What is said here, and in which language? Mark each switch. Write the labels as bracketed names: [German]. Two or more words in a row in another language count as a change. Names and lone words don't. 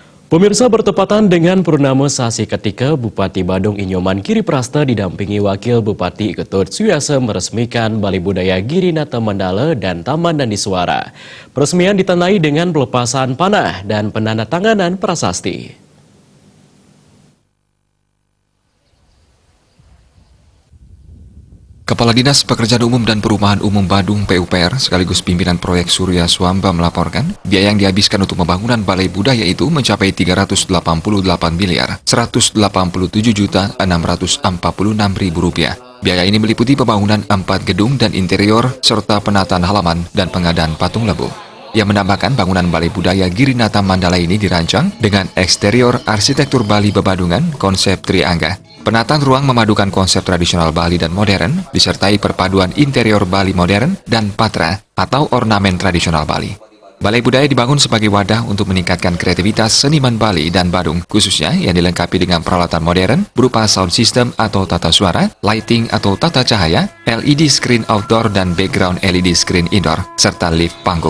[Indonesian] Pemirsa, bertepatan dengan Purnama Sasi ketika Bupati Badung Inyoman Giri Prasta didampingi Wakil Bupati Ketut Suyasa meresmikan Balai Budaya Girinata Mandala dan Taman Nandi Suara. Peresmian ditandai dengan pelepasan panah dan penandatanganan prasasti. Kepala Dinas Pekerjaan Umum dan Perumahan Umum Badung PUPR sekaligus pimpinan proyek Surya Swamba melaporkan biaya yang dihabiskan untuk pembangunan balai budaya itu mencapai 388 miliar 187 juta 646 ribu rupiah. Biaya ini meliputi pembangunan 4 gedung dan interior serta penataan halaman dan pengadaan patung lembu. Ia menambahkan bangunan Balai Budaya Girinata Mandala ini dirancang dengan eksterior arsitektur Bali Bebadungan konsep Triangga. Penataan ruang memadukan konsep tradisional Bali dan modern, disertai perpaduan interior Bali modern dan patra atau ornamen tradisional Bali. Balai Budaya dibangun sebagai wadah untuk meningkatkan kreativitas seniman Bali dan Badung, khususnya yang dilengkapi dengan peralatan modern berupa [English] sound system [Indonesian] atau tata suara, lighting atau tata cahaya, [English] LED screen outdoor [Indonesian] dan [English] background LED screen indoor, [Indonesian] serta lift panggung.